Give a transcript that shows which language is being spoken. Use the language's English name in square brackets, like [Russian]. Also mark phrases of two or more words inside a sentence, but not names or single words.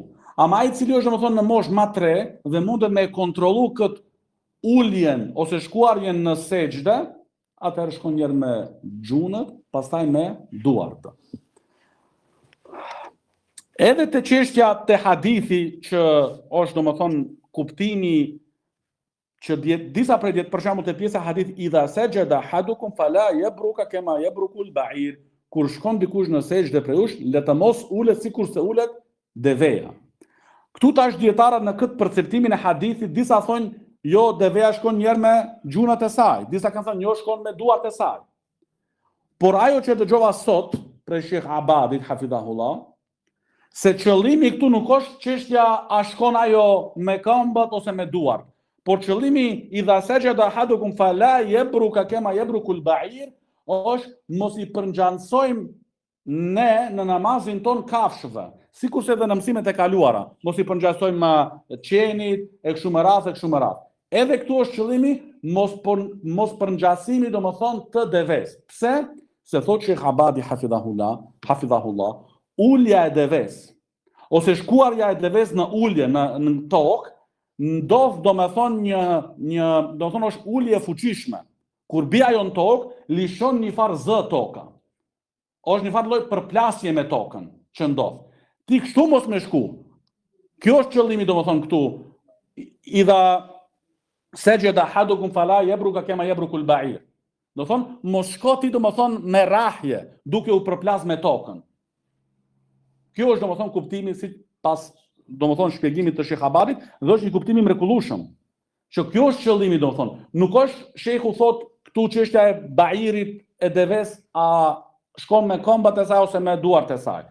[Albanian] Ama ai i cili është domethënë në moshë ma 3 dhe mundet me kontrollu këtë uljen ose shkuarjen në sejdë, atëherë shkon njëherë me gjunët, pastaj me duart. Edhe të çështja të hadithi që është domethënë kuptimi që disa prej për shembull te pjesa hadith [Arabic] إذا سجد أحدكم فلا يبرك كما يبرك البعير, [Albanian] kur shkon dikush në sejdë prej jush, le të mos ulet sikur se ulet deveja. Këtu tash dietarët në këtë perceptimin e hadithit, disa thonë jo, deveja shkon njëherë me gjunat e saj, disa kanë thënë jo, shkon me duart e saj. Por ajo që dëgjova sot prej Sheikh Abadit hafidhahullah, se qëllimi këtu nuk është çështja a shkon ajo me këmbët ose me duart, por qëllimi [Arabic] إذا سجد أحدكم فلا يبرك كما يبرك البعير [Albanian] është mos i përngjansojmë ne në namazin ton kafshëve, sikurse edhe në mësimet e kaluara, mos i përngjansojmë qenit e kështu me radhë. Edhe këtu është qëllimi mos përngjasimi domethënë të deves. Pse? Se thotë Sheikh Abadi hafidhahullah, ulja e deves ose shkuarja e deves në ulje në tokë ndodh domethënë domethënë është ulje e fuqishme. Kur bie ajo në tokë, lishon një farë zë toka. Është një farë lloj përplasje me tokën që ndodh. Ti kështu mos me shku. Kjo është qëllimi domethënë këtu. [Arabic] إذا سجد أحدكم فلا يبرك كما يبرك البعير. [Albanian] Do thonë mos shko ti domethënë me rahje, duke u përplas me tokën. Kjo është domethënë kuptimi si pas domethënë shpjegimit të Sheikh Abadit, dhe është një kuptim i mrekullueshëm. Që kjo është qëllimi domethënë. Nuk është shehu thotë këtu çështja e bairit e deves a shkon me këmbët e saj ose me duart e saj.